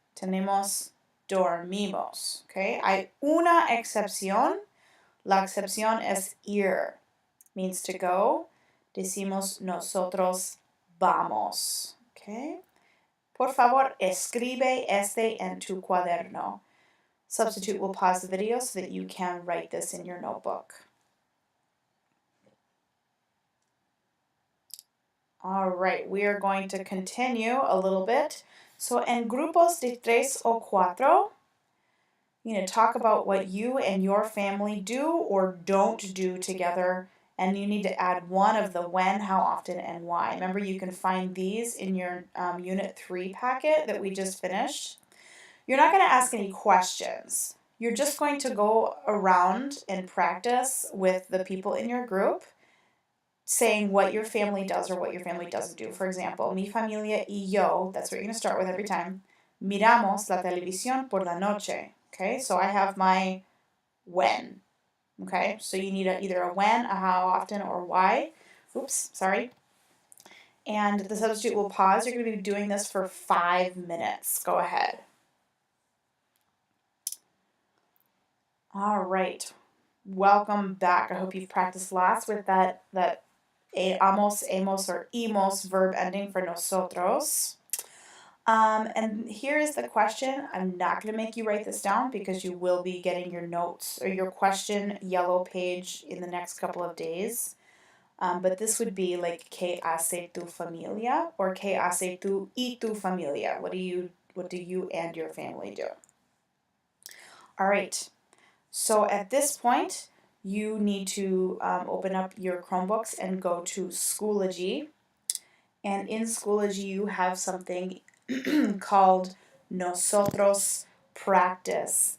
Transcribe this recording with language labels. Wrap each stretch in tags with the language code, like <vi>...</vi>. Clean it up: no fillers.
<es>Tenemos, dormimos. Okay? Hay una excepción. La excepción es ir.</es> <en>Means to go.</en> <es>Decimos nosotros vamos. Okay? Por favor, escribe este en tu cuaderno.</es> <en>Substitute will pause the video so that you can write this in your notebook. All right, we are going to continue a little bit. So,</en> <es>en grupos de tres o cuatro,</es> <en>talk about what you and your family do or don't do together, and you need to add one of the when, how often, and why. Remember, you can find these in your Unit 3 packet that we just finished. You're not going to ask any questions. You're just going to go around and practice with the people in your group saying what your family does or what your family doesn't do. For example,</en> <es>mi familia y yo,</es> <en>that's what you're going to start with every time.</en> <es>Miramos la televisión por la noche.</es> <en>Okay, so I have my when. Okay, so you need either a when, a how often, or why. Oops, sorry. And the substitute will pause. You're going to be doing this for 5 minutes. Go ahead. All right. Welcome back. I hope you've practiced lots with that amos, hemos, or imos verb ending for nosotros. And here is the question. I'm not going to make you write this down because you will be getting your notes or your question yellow page in the next couple of days. But this would be like,</en> <es>¿qué hace tu familia? Or ¿qué hace tú y tu familia?</es> <en>What do you and your family do? All right. So at this point, you need to open up your Chromebooks and go to Schoology. And in Schoology, you have something called Nosotros Practice.</en>